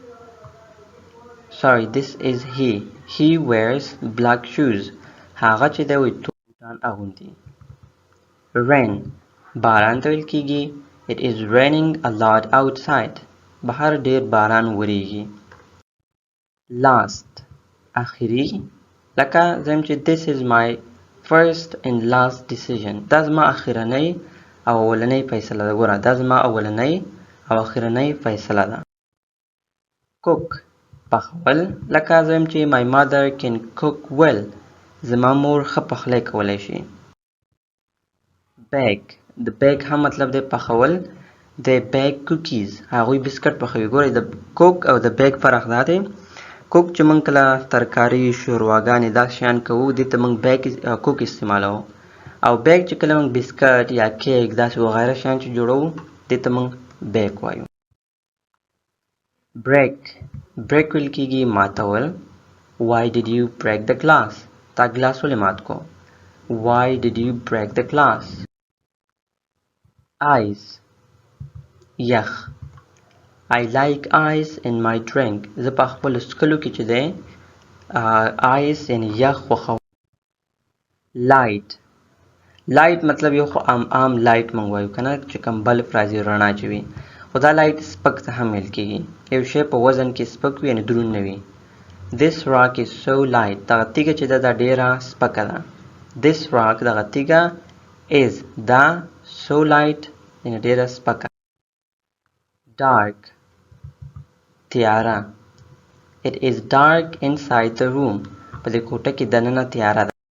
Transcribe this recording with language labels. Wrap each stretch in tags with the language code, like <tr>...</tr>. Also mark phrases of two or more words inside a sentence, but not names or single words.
<en>sorry this is he wears black shoes.</en> <ps>هغه چې دی وایي تور بوټان اغوندي.</ps> <en>rain</en> <ps>باران ته ویل کېږي</ps> <en>it is raining a lot outside.</en> <ps>بهر ډېر باران وریږي. last اخري، لکه زم چې</ps> <en>this is my first and last decision.</en> <ps>دا زما اخرنۍ او اولنۍ فیصله ده. ګوره دا زما اولنۍ او اخرنۍ فیصله ده.</ps> <en>cook</en> <ps>پخول، لکه زم چې</ps> <en>my mother can cook well.</en> <ps>زما مور ښه پخلی کولی شي. د بیک هم مطلب دی پخول.</ps> <en>they bake cookies.</en> <ps>هغوی بسکټ پخوي. ګورئ د کوک او د بیک فرق دا دی. کوک چې موږ کله ترکاري شورواګانې دا شیان کوو دې ته موږ کوک استعمالوو، او بیک چې کله موږ بسکټ یا کیک داسې وغیره شیان چې جوړوو دې ته موږ بیک وایو. break ویل کېږي ماتول.</ps> <en>why did you break the glass.</en> <ps>تا ګلاس ولې مات کو.</ps> <en>why did you break the glass. ice یخ. I like ice in my drink.</en> <ps>زه په خپل څښلو کې چې دی ice یعنې یخ خوښوم. light مطلب یو خو عام light موږ وایو که نه چې کوم بلب راځي رڼا چې وي، خو دا light سپک ته هم ویل کېږي. یو شی په وزن کې سپک وي یعنې دروند نه وي.</ps> <en>this rock is so light.</en> <ps>دغه تیږه چې ده دا ډېره سپکه ده.</ps> <en>this rock</en> <ps>دغه تیږه is دا</ps> <en>so light</en> <ps>یعنې ډېره سپکه.</ps> <en>dark تیاره. it is dark inside the room.</en> <ps>په دې کوټه کې دننه تیاره ده.</ps>